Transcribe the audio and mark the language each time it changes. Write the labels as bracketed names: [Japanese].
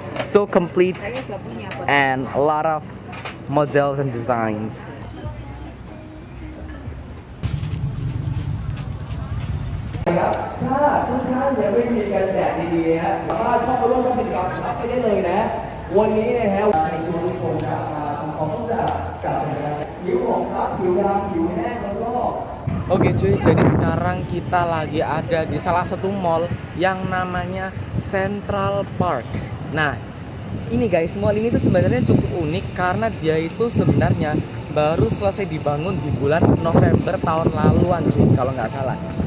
[English] So complete and a lot of models and designs. [Thai] ครับถ้าทุกท่านยังไม่มีกันแดดดีๆนะฮะสามารถเข้ามาร่วมกิจกรรมรับไปได้เลยนะวันนี้นะฮะในช่วงที่โครงการมาทำความรู้จักกับผิวหมองคล้ำผิวดำผิวแห้งแล้วก็ [Indonesian] Oke cuy, jadi sekarang kita lagi ada di salah satu mall yang namanya Central Park. Nah, ini guys, mall ini tuh sebenarnya cukup unik karena dia itu sebenarnya baru selesai dibangun di bulan November tahun laluan cuy, kalau nggak salah.